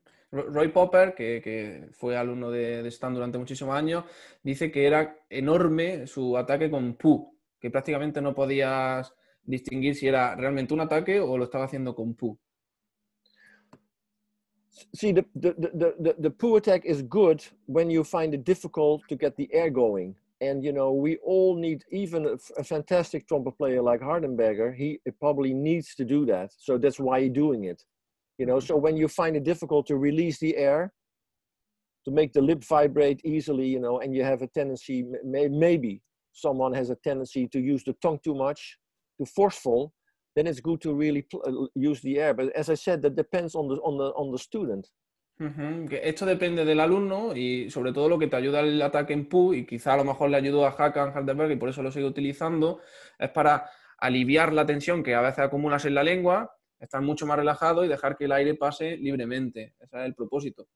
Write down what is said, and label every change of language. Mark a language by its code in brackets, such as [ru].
[es] Roy Popper, que fue alumno de Stan durante muchísimos años, dice que era enorme su ataque con poo, que prácticamente no podías distinguir si era realmente un ataque o lo estaba haciendo con poo. [en] See, the poo attack is good when you find it difficult to get the air going. And, you know, we all need, even a fantastic trumpet player like Hardenberger, he probably needs to do that. So that's why he's doing it. You know, so when you find it difficult to release the air, to make the lip vibrate easily, you know, and you have a tendency, maybe someone has a tendency to use the tongue too much, too forceful, then it's good to really use the air. But as I said, that depends on the student. [es] Esto depende del alumno y sobre todo lo que te ayuda el ataque en PU, y quizá a lo mejor le ayudó a Håkan Hardenberg y por eso lo sigue utilizando, es para aliviar la tensión que a veces acumulas en la lengua, estar mucho más relajado y dejar que el aire pase libremente. Ese es el propósito.